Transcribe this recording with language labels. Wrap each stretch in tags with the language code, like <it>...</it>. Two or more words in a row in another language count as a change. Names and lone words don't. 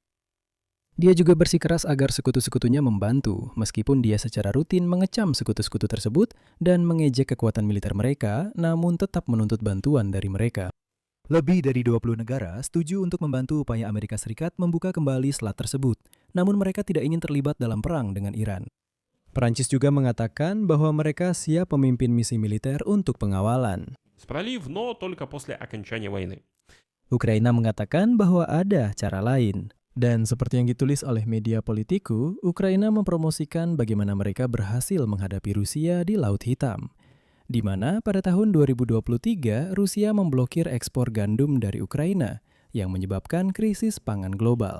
<id>Dia juga bersikeras agar sekutu-sekutunya membantu, meskipun dia secara rutin mengecam sekutu-sekutu tersebut dan mengejek kekuatan militer mereka, namun tetap menuntut bantuan dari mereka. Lebih dari 20 negara setuju untuk membantu upaya Amerika Serikat membuka kembali selat tersebut, namun mereka tidak ingin terlibat dalam perang dengan Iran. Perancis juga mengatakan bahwa mereka siap memimpin misi militer untuk pengawalan.</id> <ru>Пролив, но только после окончания войны.</ru> <id>Ukraina mengatakan bahwa ada cara lain. Dan seperti yang ditulis oleh media Politiku, Ukraina mempromosikan bagaimana mereka berhasil menghadapi Rusia di Laut Hitam, di mana pada tahun 2023 Rusia memblokir ekspor gandum dari Ukraina yang menyebabkan krisis pangan global.</id>